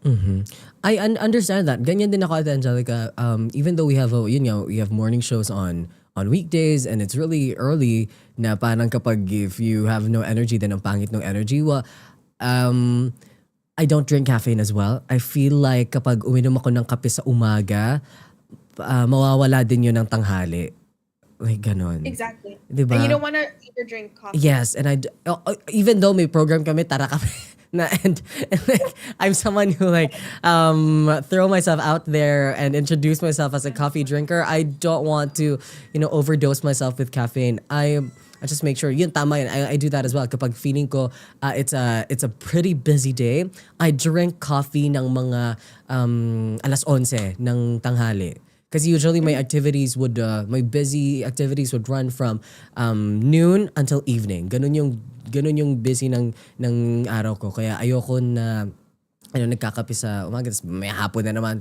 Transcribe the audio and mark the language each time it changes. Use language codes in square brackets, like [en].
[en] Mm-hmm. I understand that. [tl] Ganyan din ako, [en] Ate Angelica. Even though we have we have morning shows on weekdays and it's really early na parang kapag if you have no energy then [tl] ang pangit ng energy. [en] Well, um, I don't drink caffeine as well. I feel like [tl] kapag uminom ako ng kape sa umaga, mawawala din yun ng tanghali. Like ganon. [en] Exactly. And you [tl] Diba? [en] don't want to either drink coffee. Yes, and even though may program kami, [tl] tara kami na, [en] and like, I'm someone who like throw myself out there and introduce myself as a coffee drinker. I don't want to, overdose myself with caffeine. I just make sure [tl] yun tama yun. [en] I do that as well. Kapag feeling ko it's a pretty busy day, I drink coffee [tl] ng mga 11:00 ng tanghali. [en] Because usually my activities my busy activities would run from noon until evening. [tl] Ganun yung busy ng araw ko. Kaya ayoko na nagkakape sa umaga, tapos may hapon na naman.